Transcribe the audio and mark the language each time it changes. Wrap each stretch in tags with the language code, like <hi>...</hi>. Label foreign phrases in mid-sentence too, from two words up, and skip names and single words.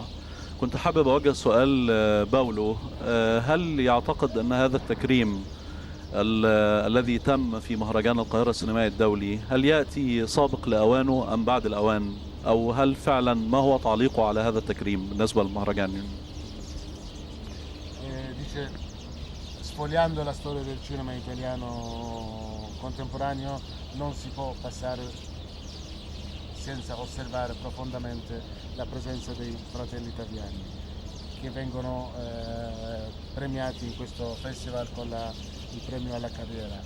<ar>كنت حابب أوجه سؤال باولو، هل يعتقد أن هذا التكريم الذي تم في مهرجان القاهرة السينمائي الدولي هل يأتي سابق لأوانه أم بعد الأوان، أو هل فعلا ما هو تعليقه على هذا التكريم بالنسبة للمهرجان؟</ar> <it>Dice, sfogliando la storia del cinema italiano contemporaneo non si può passare senza osservare profondamente la presenza dei fratelli Taviani, che vengono premiati in questo festival con il premio alla carriera.</it>